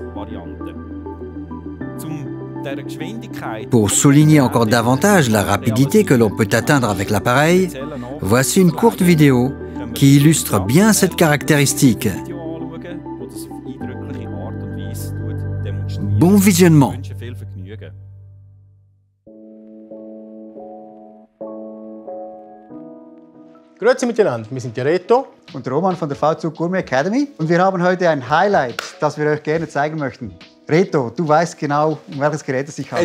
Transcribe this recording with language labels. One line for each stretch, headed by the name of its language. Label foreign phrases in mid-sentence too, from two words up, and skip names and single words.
French: Pour souligner encore davantage la rapidité que l'on peut atteindre avec l'appareil, voici une courte vidéo qui illustre bien cette caractéristique. Bon visionnement!
German: Grüezi miteinander, wir sind die Reto und Roman von der WeZug Gourmet Academy und wir haben heute ein Highlight, das wir euch gerne zeigen möchten. Reto, du weißt genau, um welches Gerät es sich handelt.